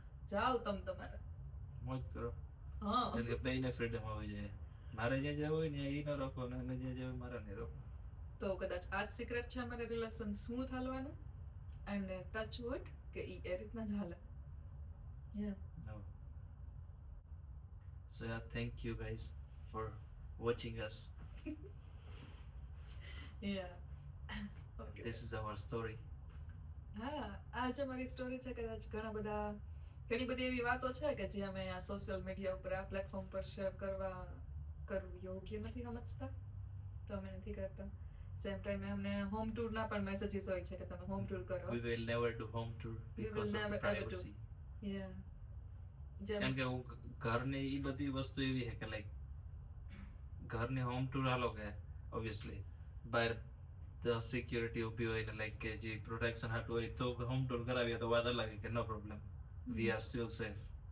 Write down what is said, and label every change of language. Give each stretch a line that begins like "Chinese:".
Gujarati: જાઓ તમે તમારા મોજ કરો. હા, એટલે બેયને ફ્રીડમ હોવી જોઈએ. મારે જ્યાં જવું હોય ને એ ન રોકો ને એને જ્યાં જવું મારે નહીં રોકો. તો કદાચ આ જ સિક્રેટ છે અમારે રિલેશન સ્મૂથ હાલવાનું અને ટચ વુડ કે ઈ એ રીતના જ હાલે.
English: No. So yeah, thank you guys for watching us. Okay. This is our story.
Gujarati: હા, આ જે મારી સ્ટોરી છે કદાચ ઘણી બધી એવી વાતો છે કે જે અમે આ સોશિયલ મીડિયા ઉપર આ પ્લેટફોર્મ પર શેર કરવું યોગ્ય નથી સમજતા, તો અમે નથી કરતા. સેમ ટાઈમે અમને હોમ ટૂર ના પણ મેસેજીસ હોય છે કે તમે હોમ ટૂર કરો.
English: We will never do home tour because of the privacy.
Gujarati: કેમ કે હું ઘરની ઈ બધી વસ્તુ એવી છે કે લાઈક ઘરની હોમ ટૂર હાલો કે ઓબ્વિયસલી બહાર ધ સિક્યુરિટી ઊભી હોય ને લાઈક કે જે પ્રોટેક્શન હાટું હોય તો હોમ ટૂર કરાવીએ તો વાત અલગ કે
English: No problem, we are still safe.